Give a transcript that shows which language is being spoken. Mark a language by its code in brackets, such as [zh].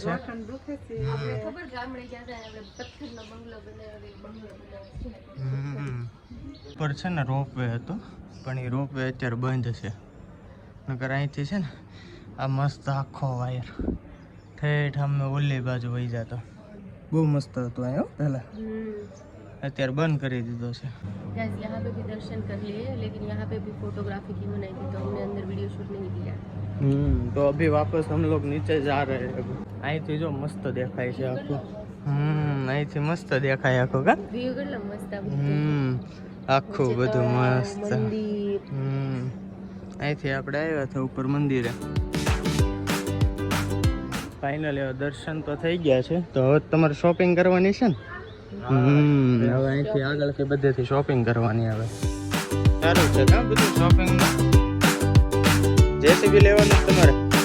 [gu] ખબર ગામડે ગયા હતા આપણે પથ્થરનો બંગલો બનાવ્યો. ઉપર છે ને રોપવે હતો પણ એ રોપવે અત્યારે બંધ છે નકર અહીંથી છે ને આ મસ્ત આખો વાયર ઠેઠ અમે ઓલી બાજુ વહી જતો બહુ મસ્ત હતું અહીંયા પહેલા અત્યારે બંધ કરી દીધો છે [hi] गाइस यहाँ पे भी दर्शन कर लिए लेकिन यहाँ पे भी फोटोग्राफी की मनाई थी तो हमने अंदर वीडियो शूट नहीं किया. तो अभी वापस हम लोग नीचे जा रहे हैं [gu] અહીંથી જો મસ્ત દેખાય છે આખું અહીંથી મસ્ત દેખાય આખું કા વ્યૂ કેટલો મસ્ત આ આખું બધું મસ્ત મંદિર. અહીંથી આપણે આવ્યા હતા ઉપર મંદિરે ફાઇનલી દર્શન તો થઈ ગયા છે તો હવે તમારે શોપિંગ કરવાની છે ને હવે અહીંથી આગળથી બધેથી શોપિંગ કરવાની આવે સારું છે કા બધું શોપિંગ જેસીબી લેવાનું તમારે